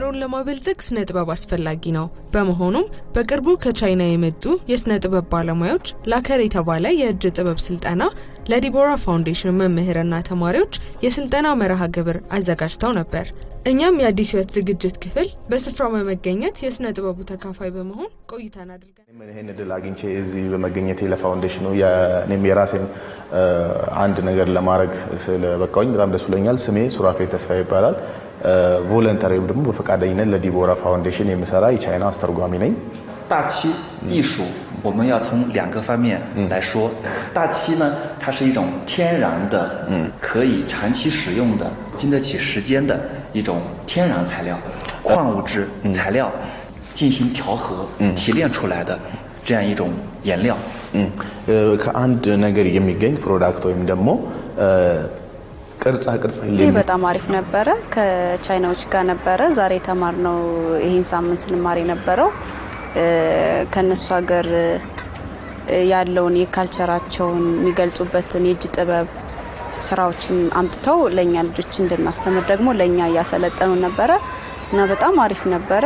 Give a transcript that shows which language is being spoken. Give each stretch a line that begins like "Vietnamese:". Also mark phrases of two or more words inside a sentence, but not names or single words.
Amharic: ለማበልጸግ ስነ ጥበብ አስፈላጊ ነው። በመሆኑም በቅርቡ ከቻይና የመጡ የስነ ጥበብ ባለሙያዎች ላከር የተባለ የእጅ ጥበብ ስልጠና ለዲቦራ ፋውንዴሽን መምህራንና ተማሪዎች የስልጠና መርሃ ግብር አዘጋጅተው ነበር። እኛም የአዲስ ህይወት ዝግጅት ክፍል በስፍራው በመገኘት የስነ ጥበቡ ተካፋይ በመሆን ቆይታን አድርገናል። ይሄን እድል አግኝቼ እዚህ በመገኘቴ ለፋውንዴሽኑ የኔም የራሴን አንድ ነገር ለማድረግ ስለበቃኝ በጣም ደስ ብሎኛል። ስሜ ሱራፌል ተስፋዬ ይባላል። ቮለንተሪ ወይም ደግሞ በፈቃደኝነት ለዲቦራ ፋውንዴሽን የምሰራ የቻይና አስተርጓሚ ነኝ።
Chinese: 大漆艺术我们要从两个方面来说。大漆呢，它是一种天然的可以长期使用的经得起时间的一种天然材料矿物质材料进行调和提炼出来的这样一种颜料。
Amharic: ከአንድ ነገር የሚገኝ ፕሮዳክት ወይም ደግሞ ቅርጻ ቅርጽ በጣም አሪፍ ነበር። ከቻይናዎች ጋር ነበር ዛሬ ተማርነው። ይሄን ሳምንት እንማር የነበረው ከነሱ ሀገር ያለውን የካልቸራቸውን የሚገልጹበትን የእጅ ጥበብ ስራዎችን አምጥተው ለኛ ልጆች እንድናስተምር ደግሞ ለኛ ያሰለጠኑ ነበር እና በጣም አሪፍ ነበር።